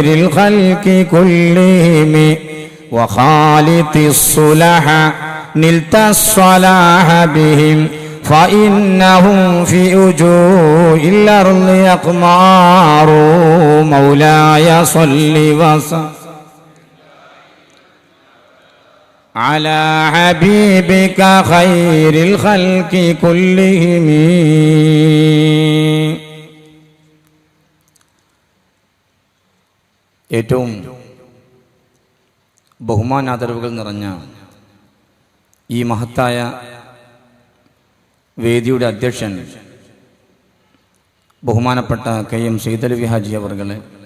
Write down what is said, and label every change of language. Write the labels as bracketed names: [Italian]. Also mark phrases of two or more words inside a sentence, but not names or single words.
[Arabic] الخلق كلهم وخالط الصلح نلت الصلاح بهم فإنهم في وجوه الأرض أقمار مولاي صل وسلم على حبيبك خير الخلق كلهم. [Malayalam] ഏറ്റവും ബഹുമാനാദരവുകൾ നിറഞ്ഞ ഈ മഹത്തായ വേദിയുടെ അധ്യക്ഷൻ ബഹുമാനപ്പെട്ട KM സൈദലവി ഹാജി അവർകളെ,